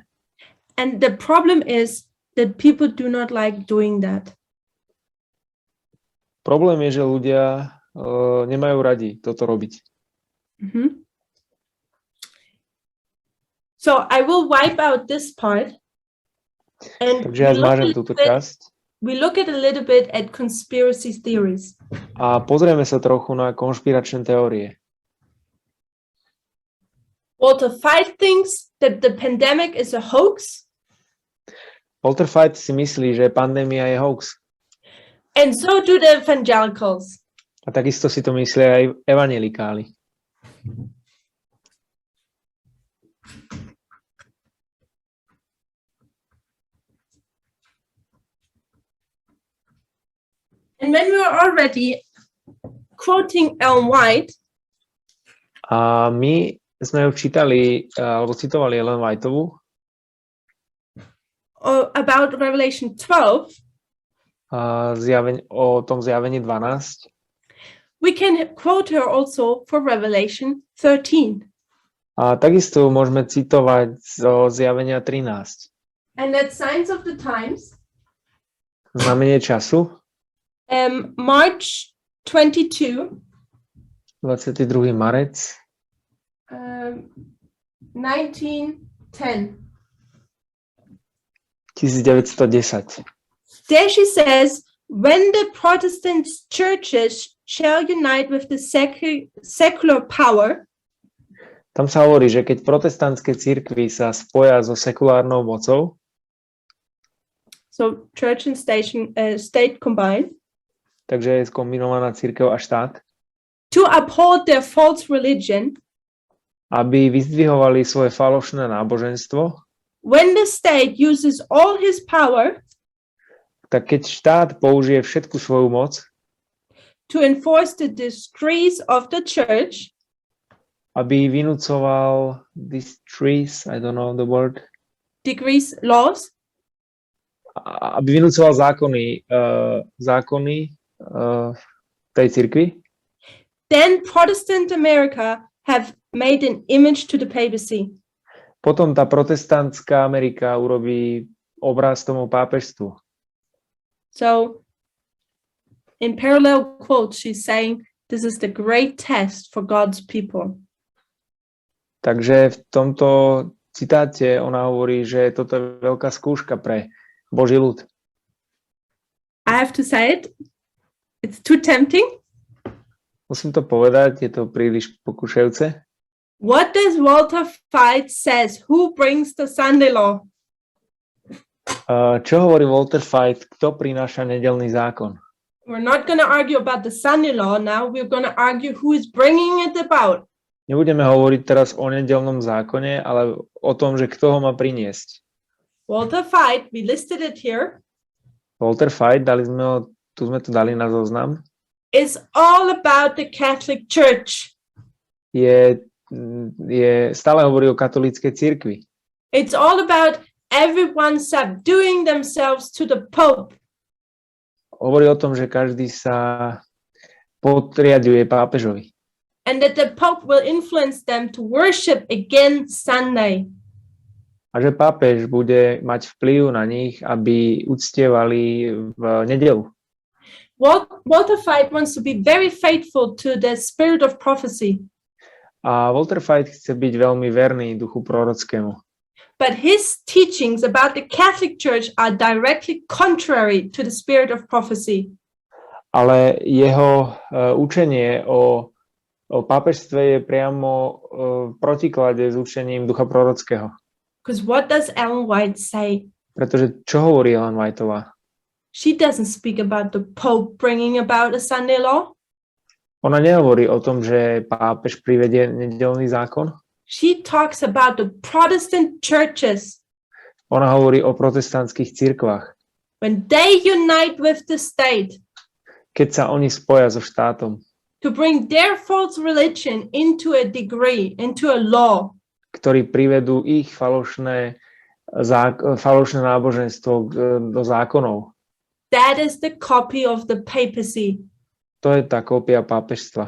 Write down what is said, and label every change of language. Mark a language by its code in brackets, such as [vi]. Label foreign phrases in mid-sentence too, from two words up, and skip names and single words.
[en] And the problem is that people do not like doing that. [sk] Problém je, že ľudia nemajú radi toto robiť. Mhm. [en] So I will wipe out this part. And [sk] Takže ja zmážem túto časť [en] we look at a little bit at conspiracy theories. [sk] a pozrieme sa trochu na konšpiračné teórie. [en] Walter Veith thinks that the pandemic is a hoax, [sk] Walter Veith si myslí, že pandémia je hoax. [en] and so do the evangelicals. [sk] A takisto si to myslia aj evanjelikáli. [en] And when we are already quoting Ellen White, [sk] A my sme ju čítali, alebo citovali Ellen Whiteovu [en] about Revelation 12, [sk] o tom zjavení 12. [en] we can quote her also for Revelation 13. [sk] A takisto môžeme citovať zo zjavenia 13. [en] And that Signs of the Times, [sk] Znamenie času, [en] March 22, [sk] 22. marec [en] 1910. [sk] 1910. [en] There she says, when the Protestant churches shall unite with the secular power, [sk] Tam sa hovorí, že keď protestantské cirkvi sa spoja so sekulárnou mocou, [en] so church and state combined, [sk] takže je skombinovaná cirkev a štát, [en] to uphold their false religion, [sk] aby vyzdvihovali svoje falošné náboženstvo, [en] when the state uses all his power [sk] tak keď štát použije všetku svoju moc, [en] to enforce the decrees of the church, [sk] aby vynúcoval [en] decrees, I don't know the word, decrees, laws, [sk] aby vynúcoval zákony tej cirkvi, [en] then Protestant America have made an image to the papacy. [sk] potom tá protestantská Amerika urobí obraz tomu pápežstvu. [en] So in parallel quotes, she's saying this is the great test for God's people. [sk] Takže v tomto citáte ona hovorí, že toto je veľká skúška pre Boží ľud. [en] I have to say it, it's too tempting. [sk] Musím to povedať, je to príliš pokúšajúce. [en] What does Walter Veith says? Who brings the Sunday law? [sk] Čo hovorí Walter Veith? Kto prináša nedeľný zákon? [en] We're not going to argue about the Sunday law now. We're going to argue who is bringing it about. [sk] Nebudeme hovoriť teraz o nedeľnom zákone, ale o tom, že kto ho má priniesť. [en] Walter Veith, we listed it here, [sk] Walter Veith, tu sme to dali na zoznam, [en] is all about the Catholic Church. [sk] Stále hovorí o katolíckej cirkvi. [en] It's all about everyone subduing themselves to the Pope. [sk] Hovorí o tom, že každý sa podriaduje pápežovi. [en] And that the Pope will influence them to worship again Sunday. [sk] A že pápež bude mať vplyv na nich, aby uctievali v nedeľu. [en] Walter Veith wants to be very faithful to the spirit of prophecy. [sk] A Walter Veith chce byť veľmi verný duchu prorockému. [en] But his teachings about the Catholic Church are directly contrary to the spirit of prophecy. [sk] Ale jeho učenie o pápežstve je priamo v protiklade s učením ducha prorockého. [en] Because what does Ellen White say? [sk] Pretože čo hovorí Ellen Whiteová? [en] She doesn't speak about the Pope bringing about a Sunday law. [sk] Ona nehovorí o tom, že pápež privedie nedeľný zákon. [en] She talks about the Protestant churches [sk] Ona hovorí o protestantských cirkvách. [en] when they unite with the state [sk] Keď sa oni spoja so štátom, [en] to bring their false religion into a degree, into a law. [sk] ktorí privedú ich falošné náboženstvo do zákonov. [en] That is the copy of the papacy. [sk] To je tá kópia pápežstva.